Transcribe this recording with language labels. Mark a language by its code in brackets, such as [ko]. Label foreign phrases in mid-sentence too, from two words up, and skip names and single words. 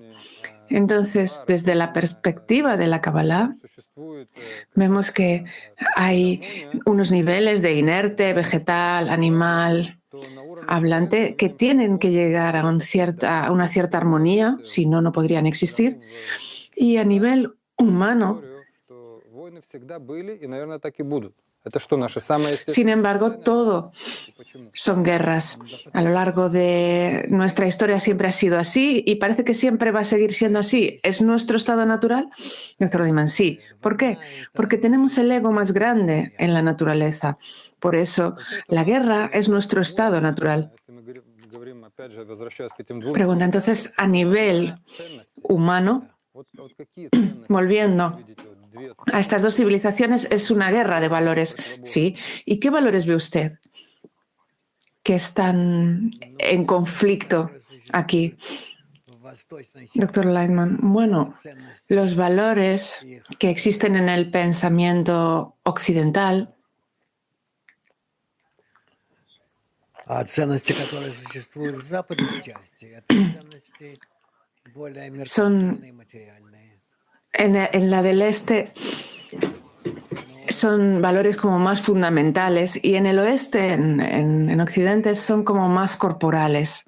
[es] Entonces, desde la perspectiva de la Kabbalah, vemos que hay unos niveles de inerte, vegetal, animal, hablante, que tienen que llegar a una cierta armonía, si no, no podrían existir. Y a nivel humano, [ru] Это что, наше самое естественное? [es] Sin embargo, todo [ru] Почему? [es] son guerras. A lo largo de nuestra historia siempre ha sido así y parece que siempre va a seguir siendo así. ¿Es nuestro estado natural? Doctor Lehmann, sí. ¿Por qué? Porque tenemos el ego más grande en la naturaleza. Por eso, la guerra es nuestro estado natural. [ru] Если мы говорим, опять же, возвращаясь к этим двум [es] Pregunta, entonces, a nivel [ru] ценности, [es] humano, [ru] вот какие ценности [es] volviendo [ru] вы видите? Вот две [es] a estas dos civilizaciones, es una guerra de valores. Sí. ¿Y qué valores ve usted que están en conflicto aquí? Doctor Lightman, bueno, los valores que existen en el pensamiento occidental son, en la del este, son valores como más fundamentales y en el oeste, en Occidente, son como más corporales.